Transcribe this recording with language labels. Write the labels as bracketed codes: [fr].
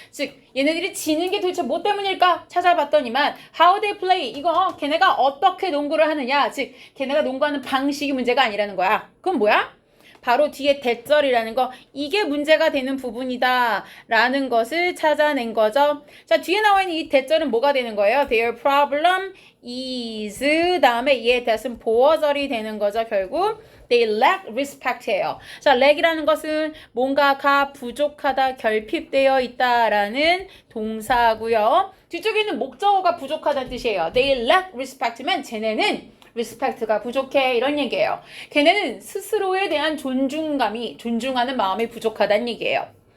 [ko] 즉 얘네들이 지는 게 도대체 뭐 때문일까 찾아봤더니만 [en] how they play, [ko] 이거 걔네가 어떻게 농구를 하느냐, 즉 걔네가 농구하는 방식이 문제가 아니라는 거야. 그럼 뭐야? 바로 뒤에 대절이라는 거, 이게 문제가 되는 부분이다 라는 것을 찾아낸 거죠. 자, 뒤에 나와 있는 이 대절은 뭐가 되는 거예요? [en] Their problem is [ko] 다음에 얘에 대해서는 보어절이 되는 거죠. 결국 [en] they lack respect예요. [ko] 자, lack이라는 것은 뭔가가 부족하다, 결핍되어 있다라는 동사고요. 뒤쪽에 있는 목적어가 부족하다는 뜻이에요. [en] They lack respect [ko] 면 쟤네는 respect가 부족해 이런 얘기예요. 걔네는 스스로에 대한 존중하는 마음이 부족하다는 얘기예요.